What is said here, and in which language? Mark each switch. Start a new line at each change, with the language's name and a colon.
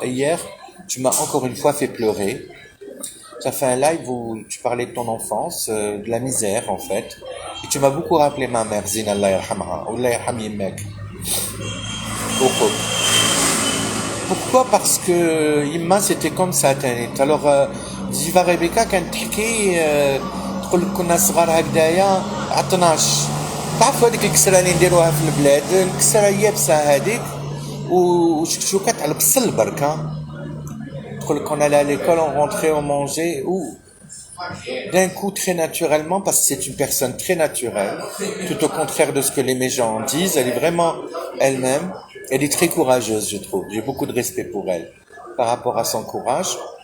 French: Et hier, tu m'as encore une fois fait pleurer. Tu as fait un live où tu parlais de ton enfance, de la misère en fait. Et tu m'as beaucoup rappelé ma mère, Zina,
Arabic: Allah yarhamha, ou Allah yarham yemmek.
French: Pourquoi? Parce que Imma c'était comme ça تانيت.
Arabic: Alors Ziva Rebecca كانت تحكي تقول لك كنا صغار هكذايا 12. تعرفوا هذيك الكسرة اللي نديروها في البلاد, الكسرة يابسة هذيك وشكشوكات على البصل بركة.
French: Qu'on allait à l'école, on rentrait, on mangeait, ou d'un coup très naturellement, parce que c'est une personne très naturelle, tout au contraire de ce que les gens disent, elle est vraiment elle-même, elle est très courageuse, je trouve, j'ai beaucoup de respect pour elle, par rapport à son courage.